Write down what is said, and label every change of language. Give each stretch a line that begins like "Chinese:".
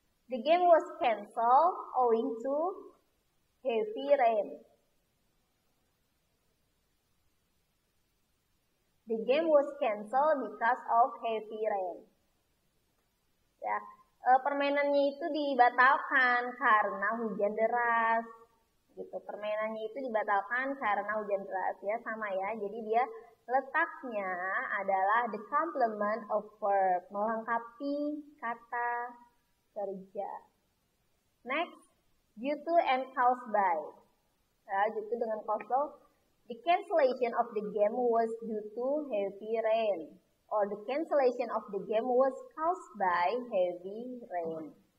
English: The game was cancelled owing to heavy rain. The game was cancelled because of heavy rain.
Indonesian: Ya, permainannya itu dibatalkan karena hujan deras. Gitu, permainannya itu dibatalkan karena hujan deras ya, sama ya. Jadi dia letaknya adalah
English: the complement of verb,
Indonesian: melengkapi kata kerja.
English: Next, due to and caused by. Ya, due to dengan causal, the cancellation of the game was due to heavy rain, or the cancellation of the game was caused by heavy rain.